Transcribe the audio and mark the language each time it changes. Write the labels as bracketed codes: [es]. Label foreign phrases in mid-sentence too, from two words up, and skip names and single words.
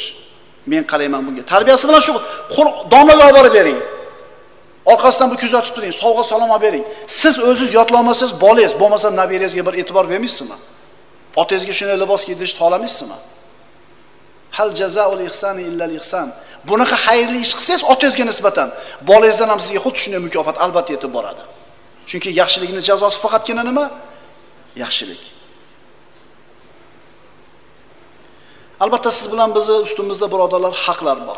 [uz] Men qarayman bunga. Tarbiyasi bilan shu domlaga olib borib bering. Orqasidan bir kuzatib turing, sovg'a salom olib bering. Siz o'zingiz yodlolmasangiz, bolangiz, bo'lmasa nabirangizga bir e'tibor bermaysizmi? Otangizga shunday libos kiydirishni xohlamaysizmi? [ar] هل جزاء الإحسان إلا الإحسان. [uz] Bunaqa xayrli ish qilsangiz otangizga nisbatan, bolangizdan ham sizga xuddi shunday mukofot albatta yetib boradi. Chunki yaxshilikning jazosi faqatgina nima? Yaxshilik. Albatta siz bilan bizni ustimizda birodarlar haqlar bor.